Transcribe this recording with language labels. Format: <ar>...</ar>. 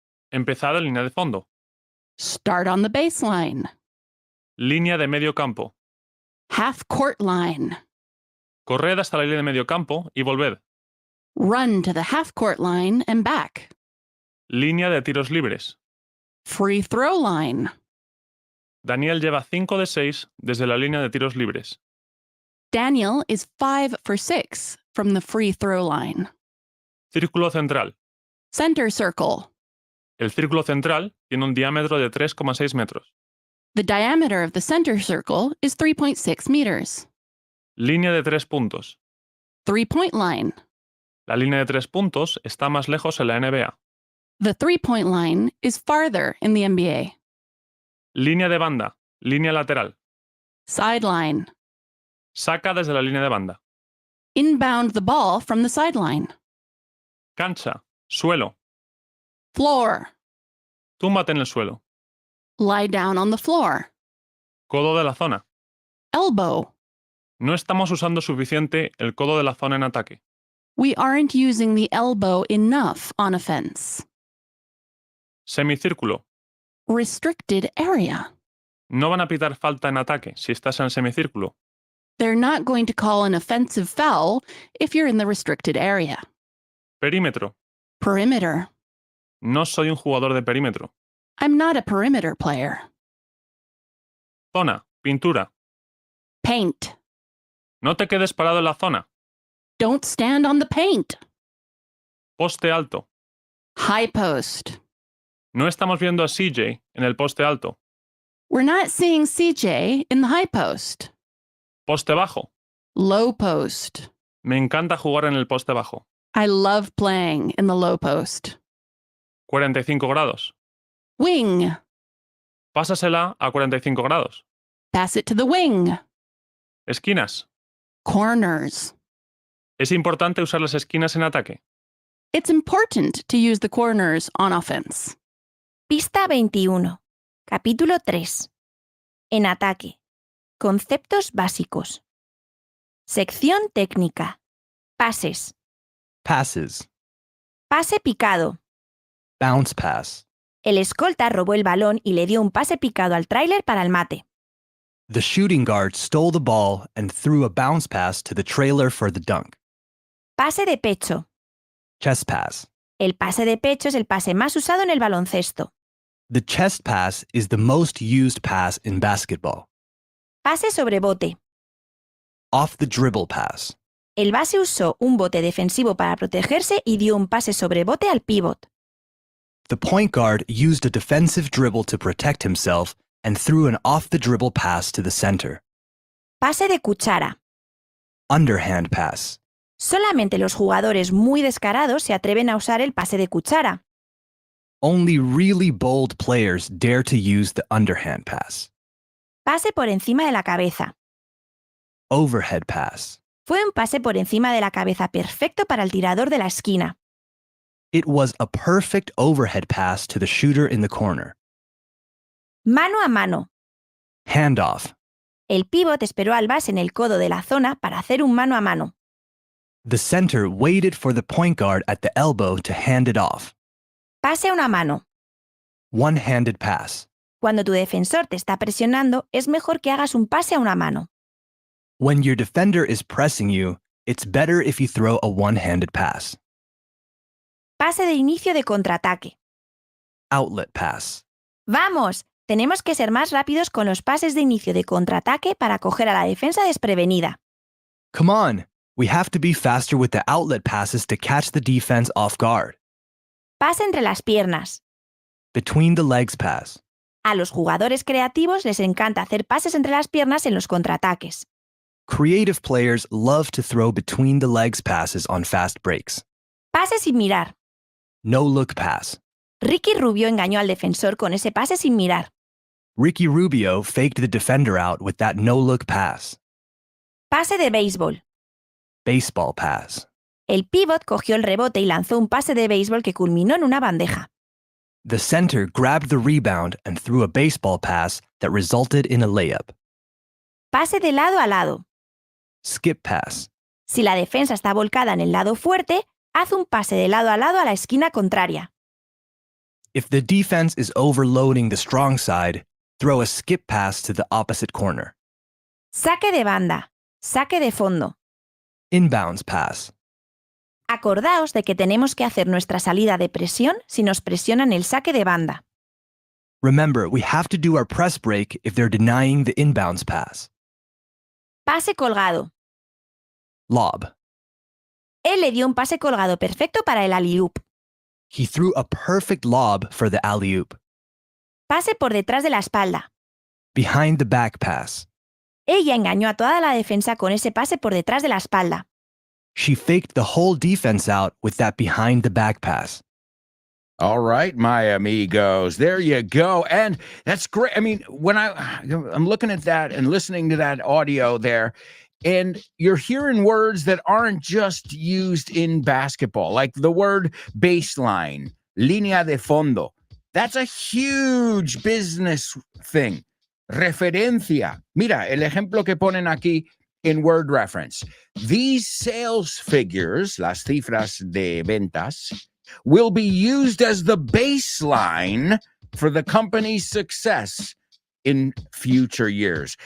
<es>Empezar en línea de fondo.</es> <en>Start on the baseline.</en> <es>Línea de medio campo.</es> <en>Half court line.</en> <es>Corred hasta la línea de medio campo y volved.</es> <en>Run to the half court line and back.</en> <es>Línea de tiros libres.</es> <en>Free throw line.</en> <es>Daniel lleva 5 de 6 desde la línea de tiros libres.</es> <en>Daniel is 5 for 6 from the free throw line.</en> <es>Círculo central.</es> <en>Center circle.</en> <es>El círculo central tiene un diámetro de 3,6 metros.</es> <en>The diameter of the center circle is 3.6 meters.</en> <es>Línea de 3 puntos.</es> <en>3-point line.</en> <es>La línea de 3 puntos está más lejos en la NBA.</es> <en>The 3-point line is farther in the NBA.</en> <es>Línea de banda. Línea lateral.</es> <en>Sideline.</en> <es>Saca desde la línea de banda.</es> <en>Inbound the ball from the sideline.</en> <es>Cancha. Suelo.</es> <en>Floor.</en> <es>Túmbate en el suelo.</es> <en>Lie down on the floor.</en> <es>Codo de la zona.</es> <en>Elbow.</en> <es>No estamos usando suficiente el codo de la zona en ataque.</es> <en>We aren't using the elbow enough on offense.</en> <es>Semicírculo.</es> <en>Restricted area.</en> <es>No van a pitar falta en ataque si estás en el semicírculo.</es> <en>They're not going to call an offensive foul if you're in the restricted area.</en> <es>Perímetro.</es> <en>Perimeter.</en> <es>No soy un jugador de perímetro.</es> <en>I'm not a perimeter player.</en> <es>Zona. Pintura.</es> <en>Paint.</en> <es>No te quedes parado en la zona.</es> <en>Don't stand on the paint.</en> <es>Poste alto.</es> <en>High post.</en> <es>No estamos viendo a CJ en el poste alto.</es> <en>We're not seeing CJ in the high post.</en> <es>Poste bajo.</es> <en>Low post.</en> <es>Me encanta jugar en el poste bajo.</es> <en>I love playing in the low post.</en> <es>45 grados.</es> <en>Wing.</en> <es>Pásasela a 45 grados.</es> <en>Pass it to the wing.</en> <es>Esquinas.</es> <en>Corners.</en> <es>¿Es importante usar las esquinas en ataque?</es> <en>It's important to use the corners on offense.</en> <es>Pista 21. Capítulo 3. En ataque. Conceptos básicos. Sección técnica. Pases.</es> <en>Passes.</en> <es>Pase picado.</es> <en>Bounce pass.</en> <es>El escolta robó el balón y le dio un pase picado al tráiler para el mate.</es> <en>The shooting guard stole the ball and threw a bounce pass to the trailer for the dunk.</en> <es>Pase de pecho.</es> <en>Chest pass.</en> <es>El pase de pecho es el pase más usado en el baloncesto.</es> <en>The chest pass is the most used pass in basketball.</en> <es>Pase sobre bote.</es> <en>Off the dribble pass.</en> <es>El base usó un bote defensivo para protegerse y dio un pase sobre bote al pívot.</es> <en>The point guard used a defensive dribble to protect himself and threw an off-the-dribble pass to the center.</en> <es>Pase de cuchara.</es> <en>Underhand pass.</en> <es>Solamente los jugadores muy descarados se atreven a usar el pase de cuchara.</es> <en>Only really bold players dare to use the underhand pass.</en> <es>Pase por encima de la cabeza.</es> <en>Overhead pass.</en> <es>Fue un pase por encima de la cabeza perfecto para el tirador de la esquina.</es> <en>It was a perfect overhead pass to the shooter in the corner.</en> <es>Mano a mano.</es> <en>Handoff.</en> <es>El pívot esperó al base en el codo de la zona para hacer un mano a mano.</es> <en>The center waited for the point guard at the elbow to hand it off.</en> <es>Pase a una mano.</es> <en>One-handed pass.</en> <es>Cuando tu defensor te está presionando, es mejor que hagas un pase a una mano.</es> <en>When your defender is pressing you, it's better if you throw a one-handed pass.</en> <es>Pase de inicio de contraataque.</es> <en>Outlet pass.</en> <es>¡Vamos! Tenemos que ser más rápidos con los pases de inicio de contraataque para coger a la defensa desprevenida.</es> <en>Come on, we have to be faster with the outlet passes to catch the defense off guard.</en> <es>Pase entre las piernas.</es> <en>Between the legs pass.</en> <es>A los jugadores creativos les encanta hacer pases entre las piernas en los contraataques.</es> <en>Creative players love to throw between the legs passes on fast breaks.</en> <es>Pase sin mirar.</es> <en>No look pass.</en> <es>Ricky Rubio engañó al defensor con ese pase sin mirar.</es> <en>Ricky Rubio faked the defender out with that no look pass.</en> <es>Pase de béisbol.</es> <en>Baseball pass.</en> <es>El pívot cogió el rebote y lanzó un pase de béisbol que culminó en una bandeja.</es> <en>The center grabbed the rebound and threw a baseball pass that resulted in a layup.</en> <es>Pase de lado a lado.</es> <en>Skip pass.</en> <es>Si la defensa está volcada en el lado fuerte, haz un pase de lado a la esquina contraria.</es> <en>If the defense is overloading the strong side, throw a skip pass to the opposite corner.</en> <es>Saque de banda. Saque de fondo.</es> <en>Inbounds pass.</en> <es>Acordaos de que tenemos que hacer nuestra salida de presión si nos presionan el saque de banda.</es> <en>Remember, we have to do our press break if they're denying the inbounds pass.</en> <es>Pase colgado.</es> <en>Lob.</en> <es>Él le dio un pase colgado perfecto para el alley-oop.</es> <en>He threw a perfect lob for the alley-oop.</en> <es>Pase por detrás de la espalda.</es> <en>Behind the back pass.</en> <es>Ella engañó a toda la defensa con ese pase por detrás de la espalda.</es> <en>She faked the whole defense out with that behind the back pass. All right, my amigos, there you go. And that's great. I mean, when I'm looking at that and listening to that audio there, and you're hearing words that aren't just used in basketball, like the word baseline,</en> <es>línea de fondo.</es> <en>That's a huge business thing.</en> <es>Referencia. Mira, el ejemplo que ponen aquí in word reference.</es> <en>These sales figures,</en> <es>las cifras de ventas,</es> <en>will be used as the baseline for the company's success in future years.</en>